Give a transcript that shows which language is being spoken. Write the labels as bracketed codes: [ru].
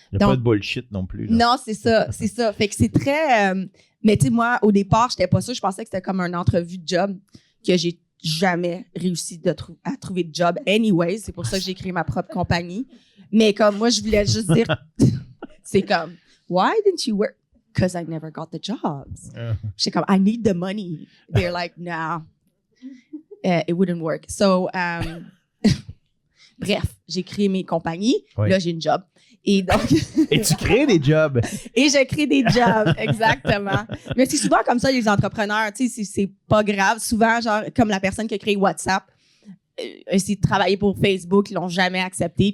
[fr] Il n'y a pas de bullshit non plus. Là. Non, c'est ça. Fait que c'est très... mais tu sais, moi, au départ, j'étais pas sûre. Je pensais que c'était comme une entrevue de job que j'ai jamais réussi à trouver de job anyways. C'est pour ça que j'ai créé ma propre compagnie. Mais comme moi, je voulais juste dire... c'est comme, [en] why didn't you work? Because I never got the jobs. [fr] J'étais comme, [en] I need the money. They're like, nah, it wouldn't work. [fr] So, bref, j'ai créé mes compagnies. Oui. Là, j'ai une job. Et donc... Et tu crées des jobs. Et je crée des jobs, exactement. Mais c'est souvent comme ça, les entrepreneurs, tu sais, c'est pas grave. Souvent, genre, comme la personne qui a créé WhatsApp, essayé de travailler pour Facebook, ils l'ont jamais accepté.